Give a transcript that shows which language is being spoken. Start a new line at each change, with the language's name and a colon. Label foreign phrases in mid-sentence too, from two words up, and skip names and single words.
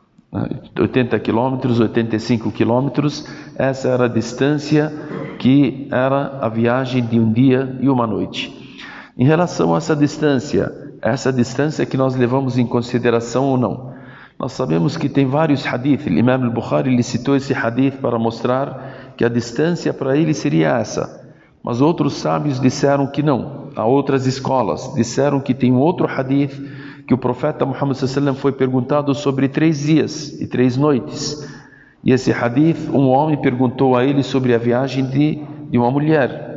Portuguese: 80 quilômetros, 85 quilômetros, essa era a distância que era a viagem de um dia e uma noite. Em relação a essa distância que nós levamos em consideração ou não? Nós sabemos que tem vários hadith. O Imam al-Bukhari ele citou esse hadith para mostrar que a distância para ele seria essa. Mas outros sábios disseram que não. Há outras escolas disseram que tem um outro hadith que o profeta Muhammad sallallahu foi perguntado sobre 3 dias e 3 noites. E esse hadith, um homem perguntou a ele sobre a viagem de uma mulher.